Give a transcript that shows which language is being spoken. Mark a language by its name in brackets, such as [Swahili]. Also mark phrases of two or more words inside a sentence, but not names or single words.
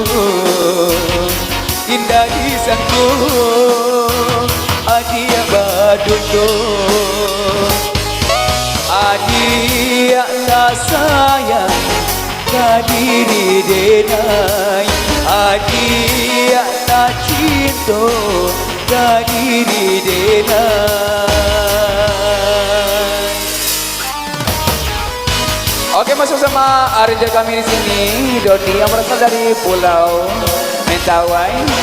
[Minangkabau] indah disangkut adik baduko adik tak sayang kadiri denai adik tak cinta kadiri denai. [Indonesian] Oke, masuk sama arranger kami di sini, Doni yang berasal dari Pulau Mentawai.